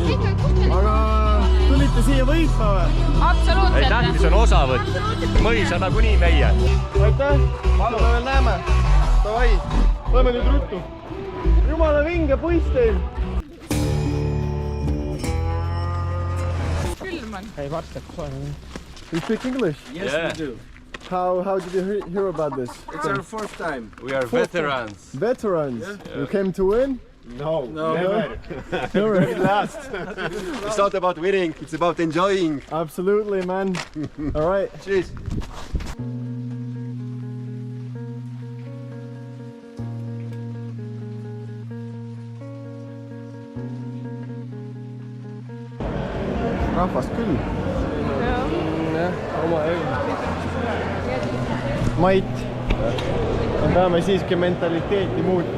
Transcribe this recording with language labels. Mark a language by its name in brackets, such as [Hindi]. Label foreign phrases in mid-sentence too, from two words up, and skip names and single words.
[Estonian] Aga tulite siia võitma või? Absoluutselt. Ei, tähtis on osavõtt. Mõis on nagunii meie. Aitäh, me veel näeme. Davai, lähme nüüd ruttu. Jumala vinge puist teil. Külm on. [English] Hey, you speak English? Yes, Yeah. we do. How did you hear about this? It's our fourth time. We are veterans. Veterans. You came to win? No, never. Never. Last. It's not about winning, it's about enjoying. Absolutely, man. All right. Cheers. [Estonian] Rahvast küll. Jah, oma õige. Mait, me peame siiski mentaliteeti muutma.